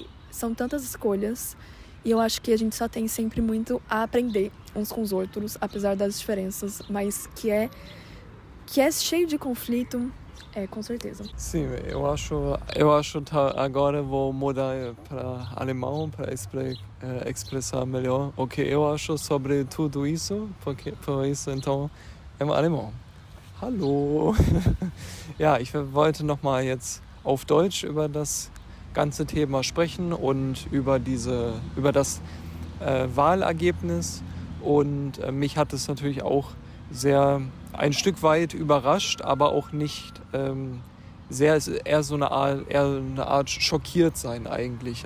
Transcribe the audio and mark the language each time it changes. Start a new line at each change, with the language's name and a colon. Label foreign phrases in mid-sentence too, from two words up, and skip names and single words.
Portuguese: São tantas escolhas e eu acho que a gente só tem sempre muito a aprender uns com os outros, apesar das diferenças, mas que é cheio de conflito. Com certeza. Sim, eu acho que agora vou mudar para alemão para expressar melhor o que eu acho sobre tudo isso, por isso então im alemão.
German: Hallo. Ja, ich wollte nochmal jetzt auf Deutsch über das ganze Thema sprechen und über das Wahlergebnis und mich hat es natürlich auch sehr ein Stück weit überrascht, aber auch nicht eher eine Art schockiert sein eigentlich.